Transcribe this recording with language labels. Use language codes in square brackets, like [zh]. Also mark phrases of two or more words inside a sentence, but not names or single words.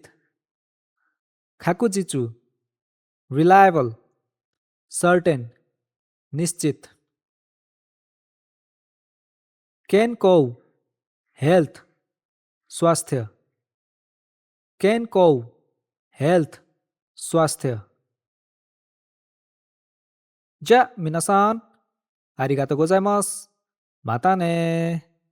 [en] खाकुजिचु, reliable, certain, निश्चित. [hi] केनको, हेल्थ, स्वास्थ्य. केनको, हेल्थ, स्वास्थ्य. [ja] じゃあ皆さん、ありがとうございます。またね